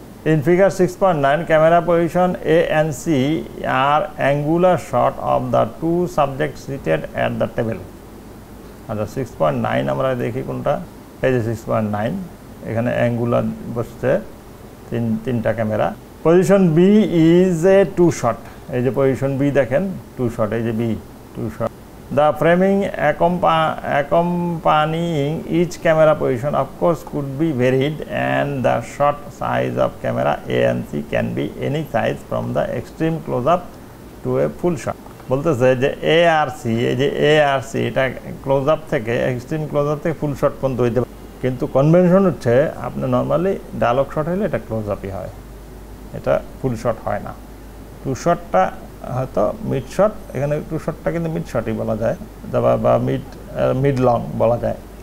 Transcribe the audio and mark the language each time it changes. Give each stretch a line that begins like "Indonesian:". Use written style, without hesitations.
English: In figure 6.9 camera position A and C are angular shot of the two subject seated at the table.
Bangla: আচ্ছা 6.9 আমরা দেখি কোনটা, এই যে 6.9 এখানে অ্যাঙ্গুলার বসছে তিনটা camera.
English: position B is a two shot,
Bangla: এই যে পজিশন বি দেখেন টু শট, এই যে B two shot.
English: The framing accompanying each camera position of course could be varied and the shot size of camera A and C can be any size from the extreme close-up to a full shot.
Bangla: বলতেছে যে A আর C, এই যে A আর C এটা close up থেকে extreme close up থেকে ফুল shot পর্যন্ত হইতে পারে, কিন্তু কনভেনশন হচ্ছে আপনি নর্মালি ডায়ালগ শট হলে এটা ক্লোজ আপই হয়, এটা ফুল শট হয় না। টু শটটা হয়তো মিড শট, এখানে টু শটটা কিন্তু মিড শটই বলা যায় বা মিড লং বলা যায়।